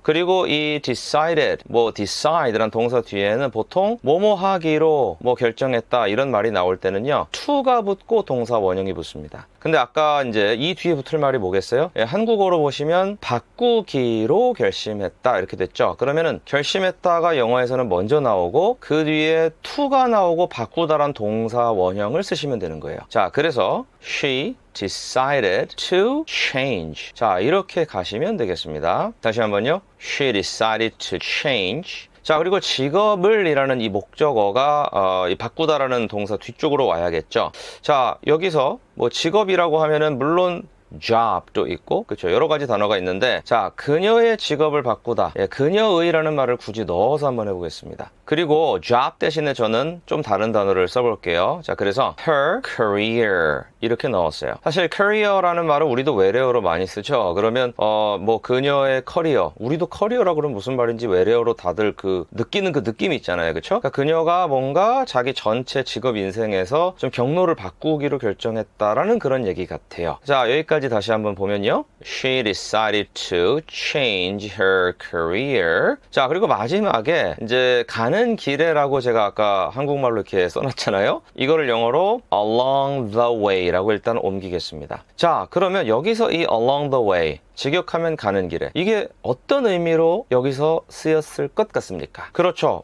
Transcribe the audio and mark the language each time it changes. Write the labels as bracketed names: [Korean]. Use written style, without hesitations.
[Korean] 그리고 이 decided decide라는 동사 뒤에는 보통 뭐뭐 하기로 결정했다 이런 말이 나올 때는요 to가 붙고 동사 원형이 붙습니다. 근데 아까 이제 이 뒤에 붙을 말이 뭐겠어요? 한국어로 보시면 바꾸기로 결심했다 이렇게 됐죠. 그러면은 결심했다가 영어에서는 먼저 나오고 그 뒤에 to가 나오고 바꾸다란 동사 원형을 쓰시면 되는 거예요. 자, 그래서 [English] she decided to change. [Korean] 자, 이렇게 가시면 되겠습니다. 다시 한번요. [English] She decided to change. [Korean] 자, 그리고 직업을 이라는 이 목적어가 이 바꾸다라는 동사 뒤쪽으로 와야겠죠. 자, 여기서 직업이라고 하면은 물론 job도 있고 그렇죠. 여러 가지 단어가 있는데 자, 그녀의 직업을 바꾸다. 그녀의라는 말을 굳이 넣어서 한번 해보겠습니다. 그리고 job 대신에 저는 좀 다른 단어를 써볼게요. 자, 그래서 [English] her career [Korean] 이렇게 넣었어요. 사실 career라는 말은 우리도 외래어로 많이 쓰죠. 그러면 그녀의 커리어, 우리도 커리어라고 그러면 무슨 말인지 외래어로 다들 느끼는 그 느낌이 있잖아요. 그렇죠? 그러니까 그녀가 뭔가 자기 전체 직업 인생에서 좀 경로를 바꾸기로 결정했다라는 그런 얘기 같아요. 자, 여기까지 다시 한번 보면요. [English] She decided to change her career. [Korean] 자, 그리고 마지막에 이제 가는 길에라고 제가 아까 한국말로 이렇게 써놨잖아요. 이거를 영어로 [English] along the way [Korean] 라고 일단 옮기겠습니다. 자, 그러면 여기서 이 [English] along the way [Korean] 직역하면 가는 길에 이게 어떤 의미로 여기서 쓰였을 것 같습니까? 그렇죠.